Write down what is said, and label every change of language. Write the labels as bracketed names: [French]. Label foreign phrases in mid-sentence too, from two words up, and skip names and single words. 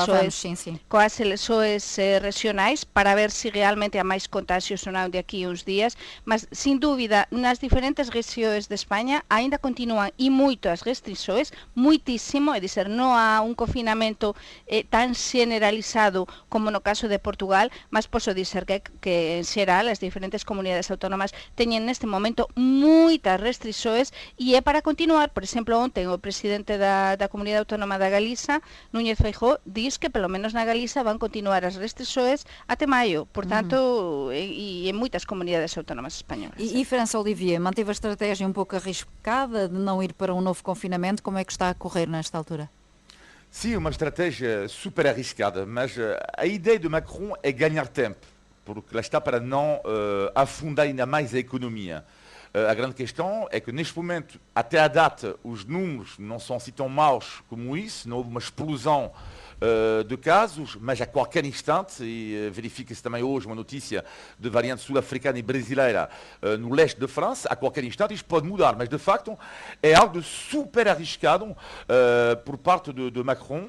[Galician] eleições regionais, para ver se realmente há máis contagios ou non de aquí uns días, mas, sin dúbida, nas diferentes regiões de España ainda continúan e moito as restrições, muitísimo, é dizer, non há un confinamento tan generalizado como no caso de Portugal, mas posso dizer que en xeral as diferentes comunidades autónomas teñen neste momento moitas restrições e é para continuar. Por exemplo, ontem o presidente da Comunidade Autónoma da Galiza, Núñez Feijóo, diz que pelo menos na Galiza van continuar as restrições até maio, portanto, e en moitas comunidades autónomas españolas. [Portuguese] E França, Olivier, manteve a estratégia um pouco arriscada de não ir para um novo confinamento, como é que está a correr nesta altura? Sim, uma estratégia super arriscada, mas a ideia de Macron é ganhar tempo, porque lá está para não afundar ainda mais a economia. A grande questão é que neste momento, até a data, os números não são assim tão maus como isso, não houve uma explosão de casos, mas a qualquer instante, e verifica-se também hoje uma notícia de variante sul-africana e brasileira no leste de França, a qualquer instante isto pode mudar, mas de facto é algo super arriscado por parte de Macron.